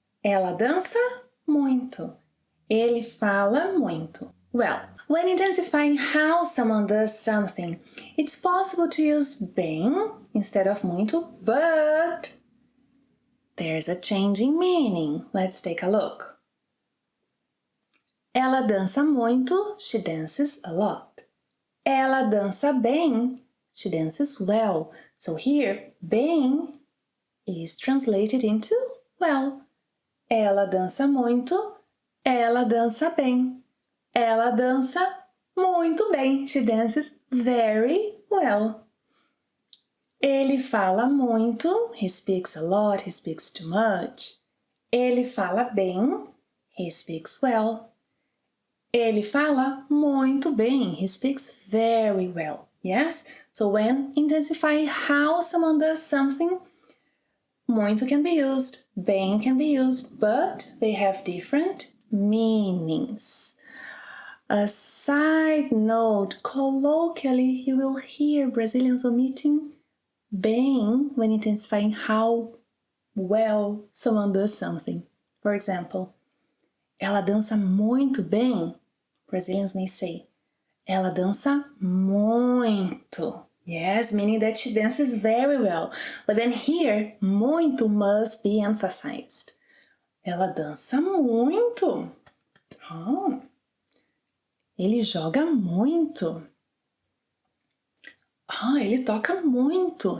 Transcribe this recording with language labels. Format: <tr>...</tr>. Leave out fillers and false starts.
<pt>Ela dança muito. Ele fala muito.</pt> <en>Well, when intensifying how someone does something, it's possible to use bem instead of muito, but there's a change in meaning. Let's take a look.</en> <pt>Ela dança muito,</pt> <en>she dances a lot.</en> <pt>Ela dança bem,</pt> <en>she dances well. So here, bem is translated into well.</en> <pt>Ela dança muito, ela dança bem. Ela dança muito bem.</pt> <en>She dances very well.</en> <pt>Ele fala muito.</pt> <en>He speaks a lot, he speaks too much.</en> <pt>Ele fala bem.</pt> <en>He speaks well.</en> <pt>Ele fala muito bem.</pt> <en>He speaks very well. Yes? So when intensifying how someone does something, muito can be used, bem can be used, but they have different meanings. A side note, colloquially, you will hear Brazilians omitting bem when intensifying how well someone does something. For example,</en> <pt>ela dança muito bem.</pt> <en>Brazilians may say,</en> <pt>ela dança muito.</pt> <en>Yes, meaning that she dances very well. But then here, muito must be emphasized.</en> <pt>Ela dança muito. Oh. Ele joga muito. Ele toca muito.</pt>